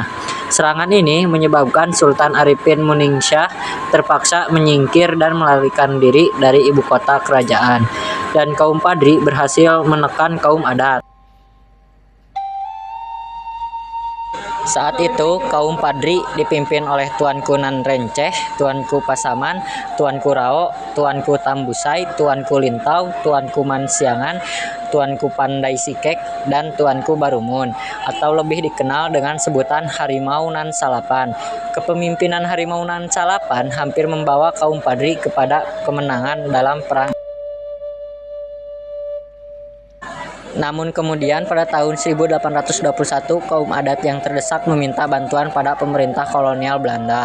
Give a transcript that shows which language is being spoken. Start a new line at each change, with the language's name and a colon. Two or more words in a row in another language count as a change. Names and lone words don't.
Indonesian: Serangan ini menyebabkan Sultan Arifin Muningsyah terpaksa menyingkir dan melarikan diri dari ibu kota kerajaan, dan kaum Padri berhasil menekan kaum adat. Saat itu, kaum Padri dipimpin oleh Tuanku Nanrenceh, Tuanku Pasaman, Tuanku Rao, Tuanku Tambusai, Tuanku Lintau, Tuanku Mansiangan, Tuanku Pandai Sikek, dan Tuanku Barumun, atau lebih dikenal dengan sebutan Harimau Nan Salapan. Kepemimpinan Harimau Nan Salapan hampir membawa kaum Padri kepada kemenangan dalam perang. Namun kemudian pada tahun 1821 kaum adat yang terdesak meminta bantuan pada pemerintah kolonial Belanda.